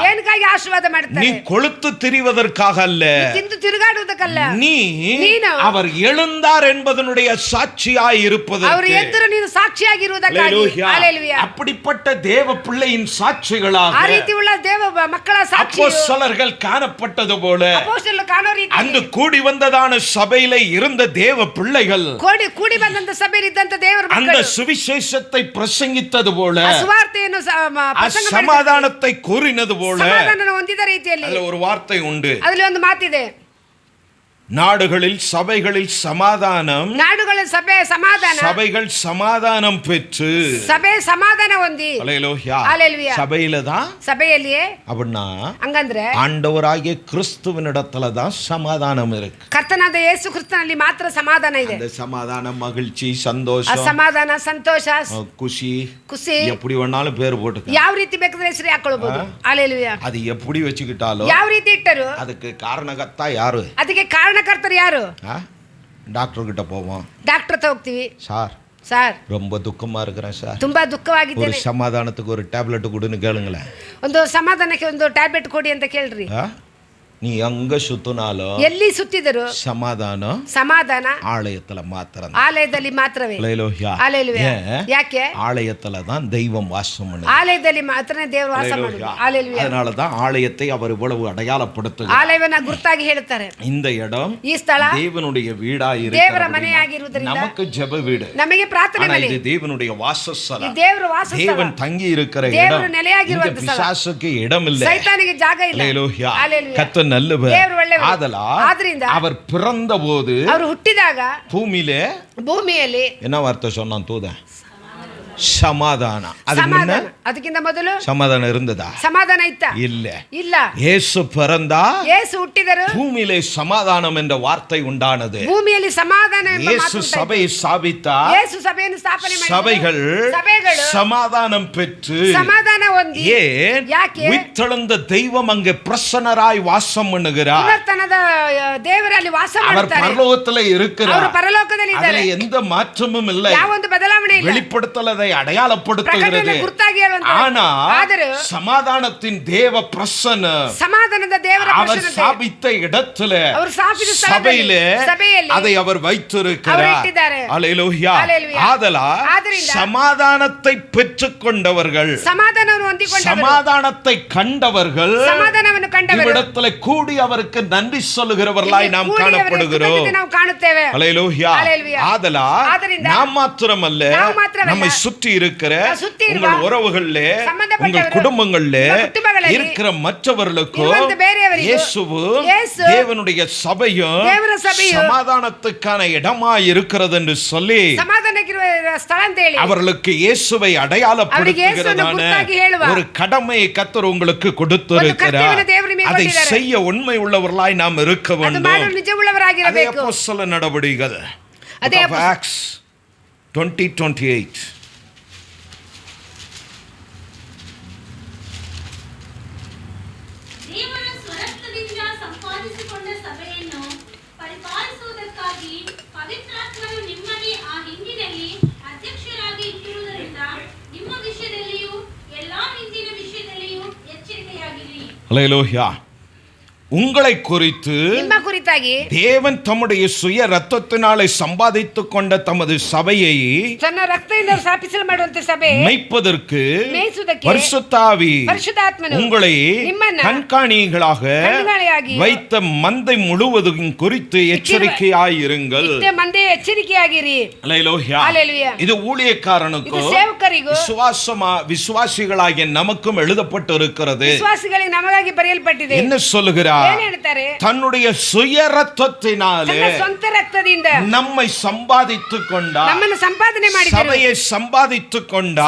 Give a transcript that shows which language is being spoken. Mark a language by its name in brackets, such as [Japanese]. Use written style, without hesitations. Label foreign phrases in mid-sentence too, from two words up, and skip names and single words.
[Tamil] நீ கொழுத்து திரிவதற்காக அல்ல, நீ அவர் எழுந்தார் என்பதனுடைய சாட்சியாய் இருப்பது. அப்படிப்பட்ட தேவ பிள்ளையின் சாட்சிகளாக அப்போஸ்தலர்கள் காணப்பட்டது போல அங்கு கூடி வந்ததான சபையில இருந்த தேவ பிள்ளைகள் [Kannada] ಕೂಡಿ ಬಂದ ಸಭೆಯಲ್ಲಿ இದ್ದಂತ ದೇವರ ಮಕ್ಕಳು [Tamil] அந்த சுவிசேஷத்தை பிரசங்கித்தது போல, சமாதானத்தை கூறினது போல, [Kannada] ಸಮಾಧಾನವನ್ನು ಹೊಂದಿದ ರೀತಿಯಲ್ಲಿ [Tamil] அதுல ஒரு வார்த்தை உண்டு. [Kannada] ಅದರಲ್ಲಿ ಒಂದು ಮಾತಿದೆ. [Tamil] நாடுகளில் சபைகளில் சமாதானம், நாடுகளில் சபைகள் சமாதானம் பெற்று [Kannada] ಸಭೆ ಸಮಾಧಾನ ಹೊಂದಿ. [Tamil] ஹல்லேலூயா. சபையில தான், சபையிலேயே அப்படின்னா [Kannada] ಹಂಗಂದ್ರೆ [Tamil] ஆண்டவராகிய கிறிஸ்துவினிடத்துல தான் சமாதானம் இருக்கு. [Kannada] ಕರ್ತನಾದ ಯೇಸು ಕ್ರಿಸ್ತನಲ್ಲಿ ಮಾತ್ರ ಸಮಾಧಾನ ಇದೆ. [Tamil] அந்த சமாதானம், மகிழ்ச்சி, சந்தோஷம், [Kannada] ಸಮಾಧಾನ, ಸಂತೋಷ, ಖುಷಿ ಖುಷಿ [Tamil] எப்படி வேணாலும் பேர் போட்டுக்க, [Kannada] ಯಾವ ರೀತಿ ಬೇಕಾದ್ರೆ ಹೆಸರು ಹಾಕೊಳ್ಳಬಹುದು. [Tamil] ஹல்லேலூயா. அது எப்படி வச்சுக்கிட்டாலும் [Kannada] ಯಾವ ರೀತಿ ಇಟ್ಟರು [Tamil] அதுக்கு காரணகர்த்தா யாரு? [Kannada] ಅದಕ್ಕೆ ಕಾರಣಕರ್ತರು ಯಾರು? [Tamil] டாக்டர் கிட்ட போவோம், [Kannada] டாக்டರ್ ಹತ್ರ ಹೋಗ್ತೀವಿ. [Tamil] சார் ரொம்ப துக்கமா இருக்கிறேன் சார், [Kannada] ತುಂಬಾ ದುಃಖವಾಗಿದ್ದೇನೆ, [Tamil] ஒரு சமாதானத்துக்கு ஒரு டேப்லெட் கொடுன்னு கேளுங்களேன். [Kannada] ಒಂದು ಸಮಾಧಾನಕ್ಕೆ ಒಂದು ಟ್ಯಾಬ್ಲೆಟ್ ಕೊಡಿ ಅಂತ ಕೇಳ್ರಿ. [Tamil] நீ எங்க சுத்தினாலும், [Kannada] ಎಲ್ಲಿ ಸುತ್ತಿದರು ಸಮಾಧಾನ [Tamil] ஆலயத்துல மாத்திரம், [Kannada] ಆಲಯದಲ್ಲಿ ಮಾತ್ರವೇ. [Tamil] ஹல்லேலூயா. [Kannada] ಯಾಕೆ? [Tamil] ஆலயத்துல தான் தெய்வம் வாசம் பண்ணுது. [Kannada] ಆಲಯದಲ್ಲಿ ಮಾತ್ರನೇ ದೇವರು ವಾಸ ಮಾಡುವುದು. [Tamil] ஹல்லேலூயா. அதனால தான் ஆலயத்தை அவர் இவ்வளவு அடையாளப்படுத்துகிறார். [Kannada] ಆಲಯವನ್ನ ಗುರುತಾಗಿ ಹೇಳ್ತಾರೆ. [Tamil] இந்த இடம், [Kannada] ಈ ಸ್ಥಳ [Tamil] தேவனுடைய வீடாய் இருக்கிறது. [Kannada] ದೇವರ ಮನೆಯಾಗಿರುವುದರಿಂದ [Tamil] நமக்கு ஜெப வீடு, [Kannada] ನಮಗೆ ಪ್ರಾರ್ಥನೆ ಮನೆ. [Tamil] இது தேவனுடைய வாசஸ்தலம். [Kannada] இது தேವರ ವಾಸಸ್ಥಳ. [Tamil] தேவன் தங்கி இருக்கிற இடம். [Kannada] ದೇವರು ನೆಲೆಯಾಗಿರುವ ಸ್ಥಳ. [Tamil] பிசாசுக்கு இடம் இல்லை, [Kannada] ಸೈತಾನಿಗೆ ಜಾಗ ಇಲ್ಲ. [Tamil] ஹல்லேலூயா. ஹல்லேலூயா. கர்த்தர் நல்லவர். [Kannada] ಆದರಿಂದ [Tamil] அவர் பிறந்த போது, [Kannada] அவர் ಹುಟ್ಟಿದಾಗ ಭೂಮಿಯಲ್ಲಿ ಭೂಮಿಯಲ್ಲಿ [Tamil] என்ன வார்த்தை சொன்னான்? தூதன் சமாதான. அதுக்கு முன்ன [Kannada] ಅದಕ್ಕಿಂತ ಮೊದಲು [Tamil] சமாதானம் இருந்ததா? [Kannada] சமாதாನ ಇತ್ತಾ? [Tamil] இல்ல. [Kannada] ಇಲ್ಲ. [Tamil] இயேசு பிறந்தா [Kannada] ಯೇಸು ಹುಟ್ಟಿದರು, [Tamil] பூமியிலே சமாதானம் என்ற வார்த்தை உண்டானது. [Kannada] ಭೂಮಿಯಲ್ಲಿ ಸಮಾಧಾನ ಎಂಬ ಮಾತು [Tamil] இயேசு [Kannada] ಉಂಟಾಯಿತು. [Tamil] சபையை ஸ்தாபித்தார். [Kannada] ಯೇಸು ಸಭೆಯನ್ನು ಸ್ಥಾಪನೆ ಮಾಡಿದರು. [Tamil] சபைகள் சமாதானம் பெற்று [Kannada] சமாதான ಹೊಂದಿ. [Tamil] ஏன்? [Kannada] ಯಾಕೆ? [Tamil] உயிர்த்தெழுந்த தெய்வம் அங்கே பிரசன்னராய் வாசம் பண்ணுகிறார். [Kannada] ಪುನರ್ತನದ ದೇವರಲ್ಲಿ ವಾಸ [Tamil] அவர் [Kannada] ಮಾಡುತ್ತಾರೆ. [Tamil] பரலோகத்திலே இருக்கிறார். [Kannada] ಅವರು ಪರಲೋಕದಲ್ಲಿ ಇದ್ದಾರೆ. [Tamil] அதிலே எந்த மாற்றமும் இல்லை. [Kannada] ಯಾವೊಂದು ಬದಲಾವಣೆ ಇಲ್ಲ. [Tamil] வெளிப்படுத்தல் அதை அடையாளப்படுத்துகிறது. [Kannada] ಪ್ರಕಟಣೆ ಗುರುತಾಗಿ ಹೇಳುವಂತ. [Tamil] ஆனால் சமாதானத்தின் தேவ பிரசன்ன [Kannada] சமாதானದ ದೇವರ [Tamil] அவர் [Kannada] ಪ್ರಸನ್ನತೆ [Tamil] ஸ்தாபித்த இடத்திலே [Kannada] ಅವರು ಸ್ಥಾಪಿಸಿದ [Tamil] சபையிலே [Kannada] ಸಭೆಯಲ್ಲಿ [Tamil] அதை அவர் வைத்திருக்கிறார். [Kannada] ಅವರು ಇಟ್ಟಿದ್ದಾರೆ. [Tamil] அல்லேலூயா. அல்லேலூயா. ஆதலால் சமாதானத்தை பெற்றுக்கொண்டவர்கள், [Kannada] ಸಮಾಧಾನವನ್ನು ಹೊಂದಿಕೊಂಡವರು, [Tamil] சமாதானத்தை கண்டவர்கள் [Kannada] ಸಮಾಧಾನವನ್ನು ಕಂಡವರು [Tamil] இவ்விடத்திலே கூடி அவருக்கு நன்றி சொல்லுகிறவர்களாய் நாம் காணப்படுகிறோம். [Kannada] ನಾವು ಕಾಣುತ್ತೇವೆ. [Tamil] அல்லேலூயா. அல்லேலூயா. ஆதலால் [Kannada] ಆದ್ದರಿಂದ [Tamil] நாம் மாத்திரமல்ல, [Kannada] ನಾವು ಮಾತ್ರವಲ್ಲ, [Tamil] நம்மை சுற்றி இருக்கிற [Kannada] சுற்றி ಇರುವ [Tamil] உங்கள் உறவுகளிலே, [Kannada] ಸಂಬಂಧಪಟ್ಟವರು, [Tamil] உங்கள் குடும்பங்களிலே [Kannada] உங்கள் குடும்பಗಳಲ್ಲಿ [Tamil] இருக்கிற மற்றவர்களுக்கு [Kannada] ಇರುವಂತ ಬೇರೆಯವರಿಗೂ [Tamil] இயேசு தேவனுடைய சபையும் [Kannada] ದೇವರ ಸಭೆಯು [Tamil] சமாதானத்துக்கான இடமாய் இருக்கிறது என்று சொல்லி [Kannada] ಸಮಾಧಾನಕ್ಕಿರುವ ಸ್ಥಳ ಅಂತ ಹೇಳಿ [Tamil] அவர்களுக்கு இயேசுவை அடையாளப்படுத்துகிறதான [Kannada] ಗುರುತಾಗಿ ಹೇಳುವ [Tamil] ஒரு கடமையை கர்த்தர் உங்களுக்கு கொடுத்திருக்கிறார். அதை செய்ய உண்மை உள்ளவர்களாய் நாம் இருக்க [Kannada] ಅದು [Tamil] வேண்டும். [Kannada] ಮಾಡಲು ನಿಜವುಳ್ಳವರಾಗಿರಬೇಕು. [Tamil] அதே அப்போஸ்தல நடவடிக்கைகள் அதே [English] Acts 20:28. [Kannada] ದೇವರ ಸ್ವರತ್ವದಿಂದ ಸಂಪಾದಿಸಿಕೊಂಡ ಸಭೆಯನ್ನು ಪರಿಪಾಲಿಸುವುದಕ್ಕಾಗಿ ಪವಿತ್ರಾತ್ಮನು ನಿಮ್ಮಲ್ಲಿ ಆ ಹಿಂದಿನಲ್ಲಿ ಅಧ್ಯಕ್ಷರಾಗಿ ಇಟ್ಟಿರುವುದರಿಂದ ನಿಮ್ಮ ವಿಷಯದಲ್ಲಿಯೂ ಎಲ್ಲಾ ಹಿಂದಿನ ವಿಷಯದಲ್ಲಿಯೂ ಎಚ್ಚರಿಕೆಯಾಗಿರಿ. [Tamil] அல்லேலூயா. உங்களை குறித்து [Kannada] ನಿಮ್ಮ ಕುರಿತಾಗಿ [Tamil] தேவன் தம்முடைய சுய ரத்தத்தினாலே சம்பாதித்துக் கொண்ட தமது சபையை [Kannada] ತನ್ನ ರಕ್ತದಿಂದ ಸ್ಥಾಪಿಸಲು ಮಾಡುವಂತ ಸಭೆ [Tamil] மேய்ப்பதற்கு [Kannada] ಮೇಯಿಸುವುದಕ್ಕೆ [Tamil] பரிசுத்தாவி [Kannada] ಪರಿಶುದ್ಧಾತ್ಮನು [Tamil] உங்களை [Kannada] ನಿಮ್ಮನ್ನ [Tamil] கண்காணிகளாக [Kannada] ಕಣ್ಣುಗಳಿಯಾಗಿ [Tamil] வைத்த மந்தை முழுவதும் குறித்து எச்சரிக்கையாயிருங்கள். [Kannada] ಇಟ್ಟ ಮಂದೆ ಎಚ್ಚರಿಕೆಯಾಗಿರಿ. [Tamil] அல்லேலூயா. அல்லேலூயா. இது ஊழியக்காரனுக்கும் [Kannada] ಇದು ಸೇವಕರಿಗೂ [Tamil] விசுவாசிகளாகிய நமக்கும் எழுதப்பட்டு இருக்கிறது. [Kannada] ವಿಶ್ವಾಸಿಗಳಿಗೆ ನಮಗಾಗಿ ಬರೆಯಲ್ಪಟ್ಟಿದೆ. [Tamil] என்ன சொல்லுகிறார்? [Kannada] ಏನು ಹೇಳ್ತಾರೆ? [Tamil] தன்னுடைய சுய ரத்தத்தினாலே [Kannada] ತನ್ನ ಸ್ವಂತ ರಕ್ತದಿಂದ [Tamil] நம்மை சம்பாதித்துக் கொண்டார். [Kannada] ನಮ್ಮನ್ನು ಸಂಪಾದನೆ ಮಾಡಿದರು. [Tamil] சபையை சம்பாதித்துக் கொண்டார்.